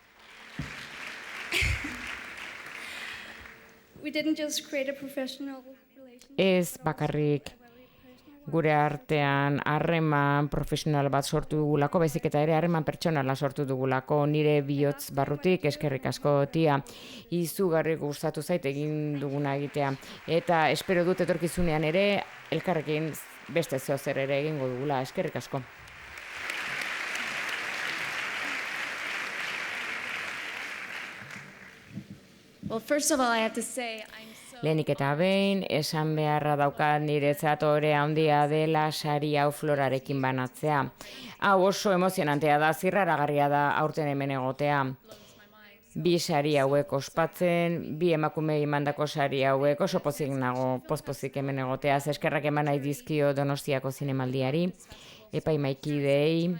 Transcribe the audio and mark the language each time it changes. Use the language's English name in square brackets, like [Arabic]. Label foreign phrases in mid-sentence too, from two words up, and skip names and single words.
[Basque] Ez bakarrik gure artean harreman profesional bat sortu dugulako, baizik eta ere harreman pertsonala sortu dugulako, nire bihotz barrutik, eskerrik asko Tia, izugarri gustatu zait egin duguna egitea. Eta espero dut etorkizunean ere, elkarrekin beste zeozer ere egingo dugula, eskerrik asko. [English] Well, first of all, I have to say, [Basque] Lehenik eta behin, esan beharra daukat niretzat ore handia dela sari hau Florarekin banatzea. Hau oso emozionantea da, zirraragarria da aurten hemen egotea. Bi sari hauek ospatzen, bi emakumei mandako sari hauek oso pozik nago, pozpozik hemen egoteaz, eskerrak eman nahi dizkio Donostiako zinemaldiari, epaimaikideei.